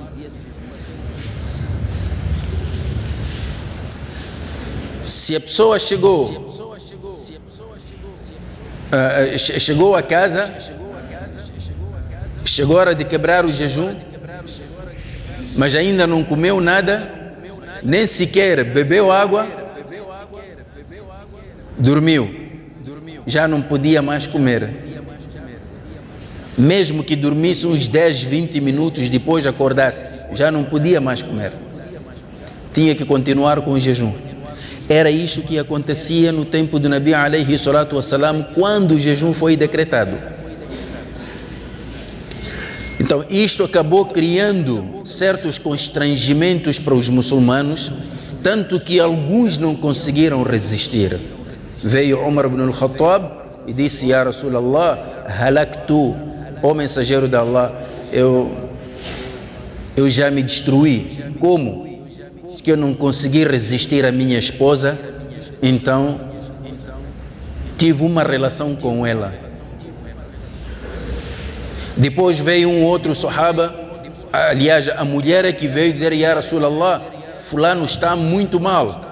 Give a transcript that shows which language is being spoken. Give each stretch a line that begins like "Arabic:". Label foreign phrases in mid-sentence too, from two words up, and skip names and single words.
Portuguese: Se a pessoa chegou a casa, chegou a hora de quebrar o jejum, mas ainda não comeu nada, nem sequer bebeu água, dormiu, já não podia mais comer. Mesmo que dormisse uns 10, 20 minutos depois acordasse, já não podia mais comer. Tinha que continuar com o jejum. Era isso que acontecia no tempo do
Arabic: نبي عليه الصلاة والسلام,
Portuguese: quando o jejum foi decretado. Então isto acabou criando certos constrangimentos para os muçulmanos, tanto que alguns não conseguiram resistir. Veio Umar ibn al-Khattab e disse:
Arabic: يا رسول الله هلكت,
Portuguese: ó mensageiro de Allah, eu já me destruí. Como? Que eu não consegui resistir à minha esposa, então tive uma relação com ela. Depois veio um outro sahaba, aliás, a mulher é que veio dizer:
Arabic: يا رسول الله,
Portuguese: fulano está muito mal.